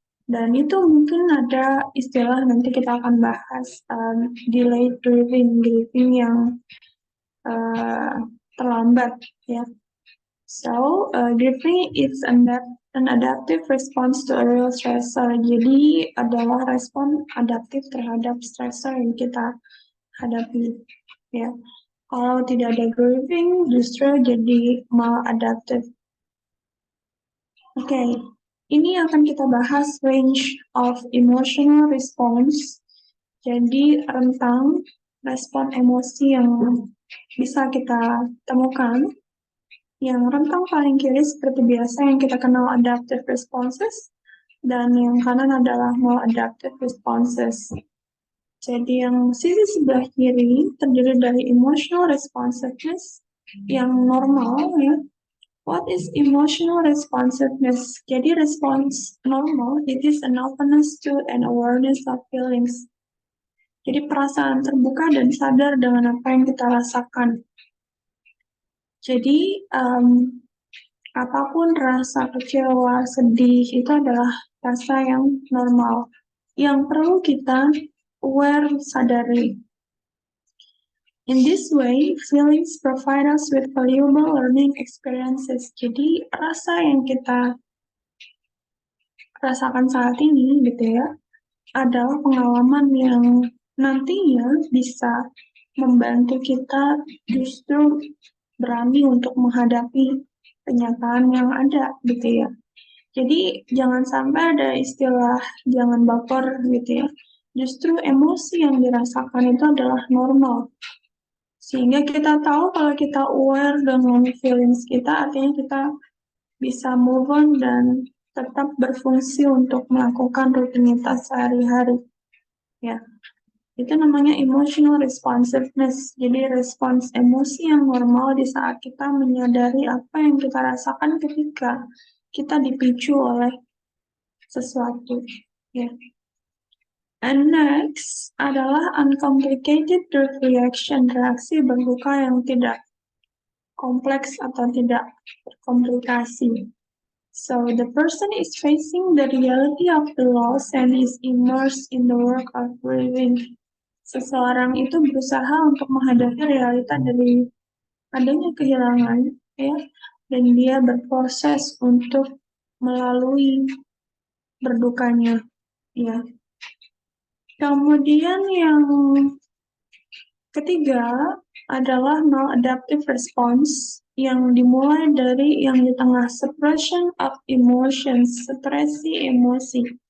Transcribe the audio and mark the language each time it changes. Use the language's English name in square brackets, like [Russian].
[Indonesian] Dan itu mungkin ada istilah nanti kita akan bahas delayed grieving, grieving yang terlambat, ya. [English] So, grieving is an adaptive response to a real stressor. [Indonesian] Jadi adalah respon adaptif terhadap stressor yang kita hadapi, ya. Kalau tidak ada grieving, justru jadi maladaptive. Oke, ini akan kita bahas [English] range of emotional response. [Indonesian] Jadi rentang respon emosi yang bisa kita temukan. Yang rentang paling kiri seperti biasa yang kita kenal adaptive responses, dan yang kanan adalah maladaptive responses. Jadi yang sisi sebelah kiri terdiri dari emotional responsiveness yang normal, ya. [English] What is emotional responsiveness? [Indonesian] Jadi respons normal, [English] it is an openness to and awareness of feelings. [Indonesian] Jadi perasaan terbuka dan sadar dengan apa yang kita rasakan. Jadi apapun rasa kecewa, sedih, itu adalah rasa yang normal, yang perlu kita aware, sadari. [English] In this way, feelings provide us with valuable learning experiences. [Indonesian] Jadi, rasa yang kita rasakan saat ini, gitu ya, adalah pengalaman yang nantinya bisa membantu kita justru berani untuk menghadapi kenyataan yang ada, gitu ya. Jadi jangan sampai ada istilah jangan baper, gitu ya. Justru emosi yang dirasakan itu adalah normal. Sehingga kita tahu kalau kita aware dengan feelings kita, artinya kita bisa move on dan tetap berfungsi untuk melakukan rutinitas sehari-hari. Ya. Itu namanya emotional responsiveness. Jadi respons emosi yang normal di saat kita menyadari apa yang kita rasakan ketika kita dipicu oleh sesuatu. Ya. And next adalah uncomplicated grief reaction, reaksi berduka yang tidak kompleks atau tidak komplikasi. [English] So the person is facing the reality of the loss and is immersed in the work of grieving. [Indonesian] Seseorang itu berusaha untuk menghadapi realita dari adanya kehilangan, ya, dan dia berproses untuk melalui berdukanya, ya. Kemudian yang ketiga adalah maladaptive response yang dimulai dari yang di tengah, suppression of emotions, supresi emosi.